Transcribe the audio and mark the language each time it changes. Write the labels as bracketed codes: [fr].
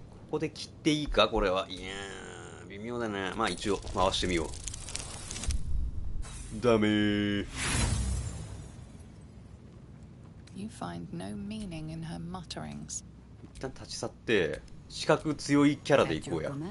[ja] ここで切っていいかこれは。いやー微妙だな。まあ一応回してみよう。ダメー。 [en] You find no meaning in her mutterings. [ja] 一旦立ち去って視覚強いキャラでいこうや。